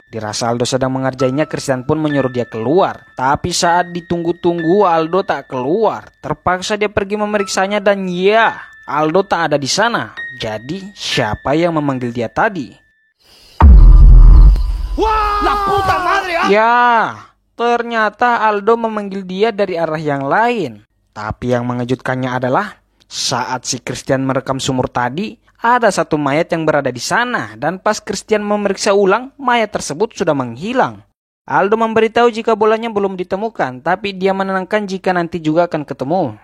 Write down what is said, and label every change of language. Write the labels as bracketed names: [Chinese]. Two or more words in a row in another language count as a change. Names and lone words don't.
[Indonesian] Dirasa Aldo sedang mengerjainya, Christian pun menyuruh dia keluar. Tapi saat ditunggu-tunggu Aldo tak keluar. Terpaksa dia pergi memeriksanya dan ya, Aldo tak ada di sana. Jadi siapa yang memanggil dia tadi? Wah, [Spanish] la puta madre, ah! [Indonesian] Ya, ternyata Aldo memanggil dia dari arah yang lain. Tapi yang mengejutkannya adalah saat si Christian merekam sumur tadi, ada satu mayat yang berada di sana. Dan pas Christian memeriksa ulang, mayat tersebut sudah menghilang. Aldo memberitahu jika bolanya belum ditemukan, tapi dia menenangkan jika nanti juga akan ketemu.